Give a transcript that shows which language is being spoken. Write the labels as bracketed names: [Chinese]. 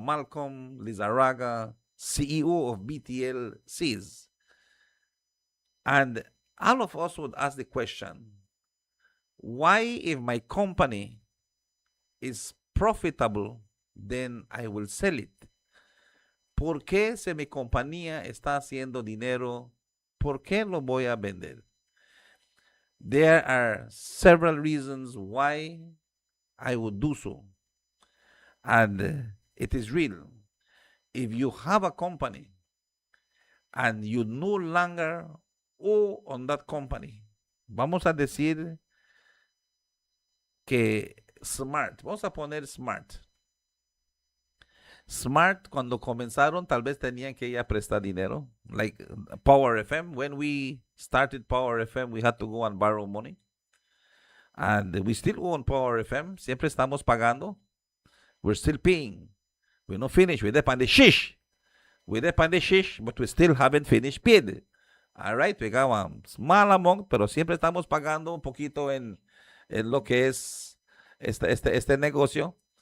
[English] Malcolm Lizaraga, CEO of BTL, says, and all of us would ask the question, why, if my company is profitable, then I will sell it? [Spanish] ¿Por qué si mi compañía está haciendo dinero, por qué lo voy a vender? [English] There are several reasons why I would do so. And it is real. If you have a company and you no longer owe on that company, [Spanish] vamos a decir que SMART, vamos a poner SMART. SMART, cuando comenzaron, tal vez tenían que ir a prestar dinero. [English] Like Power FM, when we started Power FM, we had to go and borrow money. And we still own Power FM. [Spanish] Siempre estamos pagando. [English] We're still paying. We're not finished. We're up on the shish. But we still haven't finished paid. All right, we got a small amount, [Spanish] pero siempre estamos pagando un poquito en lo que es este negocio.